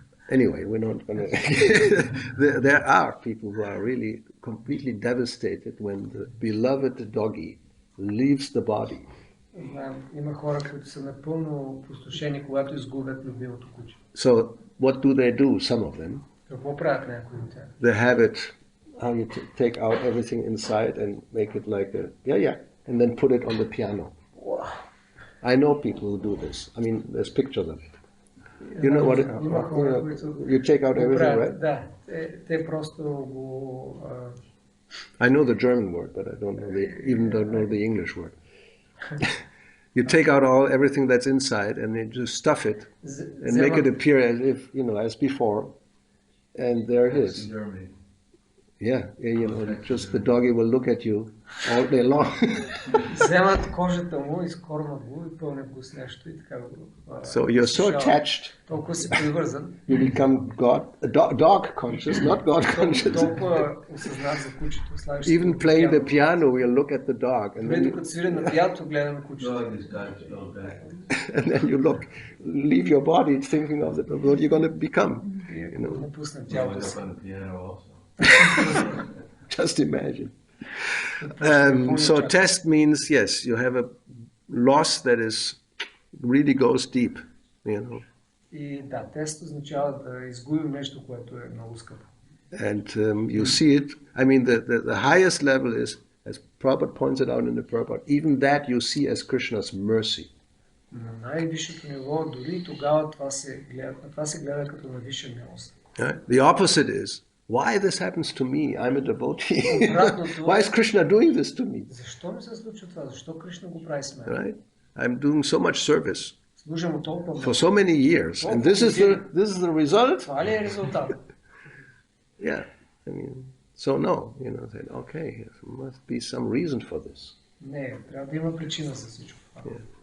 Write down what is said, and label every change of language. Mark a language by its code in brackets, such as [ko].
[en] Anyway, we're not going to. There are people who are really completely devastated when the beloved doggy leaves the body. [bg] Знаем, има хора, които са напълно опустошени, когато изгубят любимото куче. [en] So, what do? Some of them. [bg] Какво правят някои от тях? [en] They have it, how you take out everything inside and make it like a, and then put it on the piano. Wow. I know people who do this. I mean, there's pictures of it. You know what? You take out everything, right? [bg] Да, те просто го... [en] I know the German word, but I don't know the English word. You take out everything that's inside and then just stuff it and make it appear as if, as before. And there it is. Yeah, just the doggy will look at you all day long. [bg] Вземат кожата му, изкормат го и пълнят го с нещо и така го... [en] So you're so attached. [bg] Толкова си привързан. [en] You become dog conscious, not God conscious. [bg] Толкова осъзнат за кучето. [en] Even playing the piano, we'll look at the dog. And then [bg] докато свиря на пианото, гледам на кучето. [en] And then you leave your body thinking of what you're going to become. [bg] Напусна тялото си. [en] Just imagine. So test means, yes, you have a loss that really goes deep, [bg] И да, тест означава да изгубим нещо, което е много скъпо. [en] And you see it. I mean, the highest level is, as Prabhupada points it out in the Prabhupada, even that you see as Krishna's mercy. [bg] На най-висшето ниво, дори тогава това се гледа като на висша милост. [en] The opposite is, why this happens to me? I'm a devotee. Why is Krishna doing this to me? [bg] Защо ми се случва това? Защо Кришна го прави с мен? [en] Right? I'm doing so much service [bg] Служа му толкова много. [en] for so many years, and this is the result. [bg] Това ли е резултат? [en] Yeah, I mean, so no, say, okay, there must be some reason for this. [bg] Не, трябва да има причина за всичко това.